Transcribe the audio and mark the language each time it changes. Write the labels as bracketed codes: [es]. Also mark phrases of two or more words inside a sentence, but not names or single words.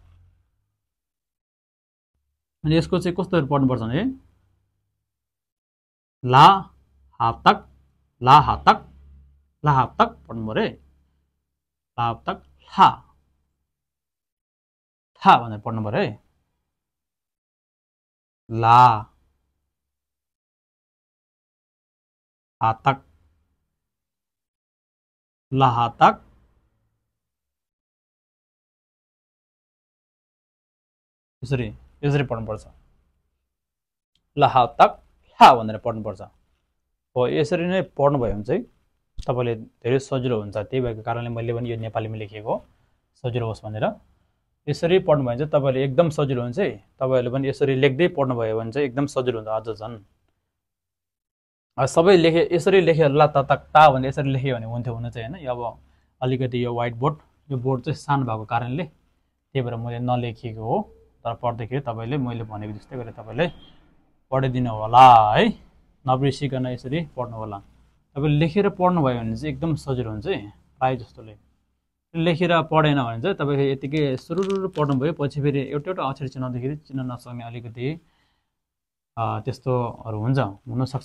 [ne] अनि यसको चाहिँ कस्तो पढ्नुपर्छ भने ला हातक ला हातक ला हातक पढ्नु पर्यो है, ला हातक हा था भनेर पढ्नु पर्यो है। ला हातक ला हातक यसरी पढ्नुपर्छ, ला हातक हा भनेर पढ्नुपर्छ हो। यसरी नै पढ्नुभयो भने चाहिँ तपाईँले धेरै सजिलो हुन्छ। त्यही भएको कारणले मैले पनि यो नेपालीमा लेखेको सजिलो होस् भनेर। यसरी पढ्नुभयो भने चाहिँ तपाईँले एकदम सजिलो हुन्छ है। तपाईँहरूले पनि यसरी लेख्दै पढ्नुभयो भने चाहिँ एकदम सजिलो हुन्छ अझ झन्। सबै यसरी लेख्यो ला ततक ता भनेर यसरी लेख्यो भने हुन्थ्यो हुन चाहिँ होइन। अब अलिकति यो [en] white board [ne] यो बोर्ड चाहिँ सानो भएको कारणले त्यही भएर मैले नलेखेको हो। तर पढ्दाखेरि तपाईँले मैले भनेको जस्तै गरेर तपाईँले पढिदिनु होला है, नबिर्सिकन यसरी पढ्नु होला। तपाईँले लेखेर पढ्नुभयो भने चाहिँ एकदम सजिलो हुन्छ है। प्रायः जस्तोले लेखेर पढेन भने चाहिँ तपाईँले यतिकै सुरु पढ्नुभयो, पछि फेरि एउटा अक्षर चिनाउँदाखेरि चिन्न नसक्ने अलिकति त्यस्तोहरू हुनसक्छ।